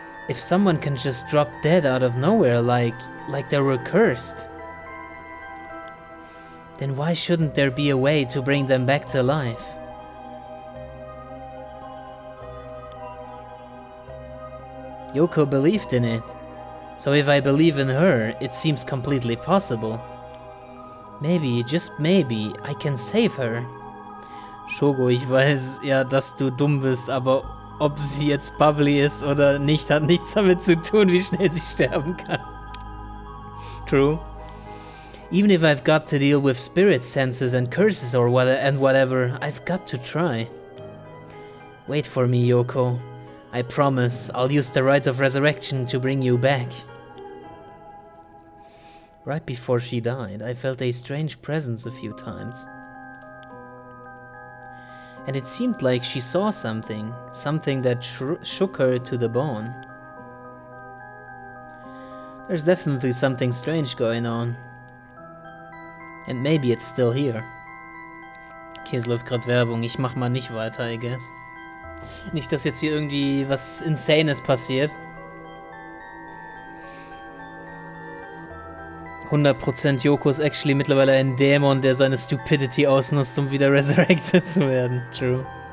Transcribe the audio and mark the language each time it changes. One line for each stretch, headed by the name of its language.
English: If someone can just drop dead out of nowhere like they were cursed, then why shouldn't there be a way to bring them back to life? Yoko believed in it, so if I believe in her, it seems completely possible. Maybe, just maybe, I can save her.
German: Shogo, ich weiß ja, dass du dumm bist, aber ob sie jetzt bubbly ist oder nicht, hat nichts damit zu tun, wie schnell sie sterben kann.
English: True. Even if I've got to deal with spirit senses and curses or whatever, I've got to try. Wait for me, Yoko. I promise I'll use the rite of resurrection to bring you back. Right before she died, I felt a strange presence a few times. And it seemed like she saw something that shook her to the bone. There's definitely something strange going on. And maybe it's still here.
German: Okay, es läuft gerade Werbung. Ich mach mal nicht weiter,
English: I guess.
German: Nicht, dass jetzt hier irgendwie was Insanes passiert. 100% Yoko ist actually mittlerweile ein Dämon, der seine Stupidity ausnutzt, um wieder resurrected zu werden. True.